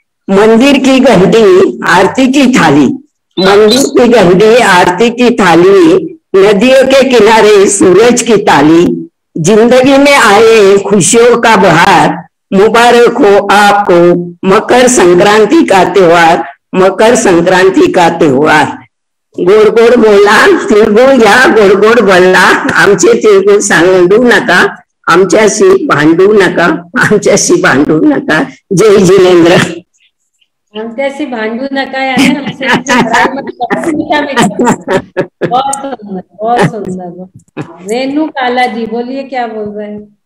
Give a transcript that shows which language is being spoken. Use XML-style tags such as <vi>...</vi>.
<hi>मंदिर की घंटी, आरती की थाली, मंदिर की घंटी, आरती की थाली, नदियों के किनारे सूरज की ताली, जिंदगी में आए खुशियों का बहार, मुबारक हो आपको मकर संक्रांति का त्योहार, मकर संक्रांति का त्योहार।</hi> <mr>गोड गोड बोला, तिळगुळ घ्या, गोड गोड बोला, आमचे तिळगुळ सांडू नका, आमच्याशी भांडू नका, आमच्याशी भांडू नका. जय जिनेंद्र.</mr> <hi>हमसे</hi> <mr>भांडू नका</mr> <hi>यानी हमसे लड़ाई मत करो, मीठा मीठा। बहुत सुंदर, बहुत सुंदर। रेणु काला जी बोलिए, क्या बोल रहे हैं?</hi>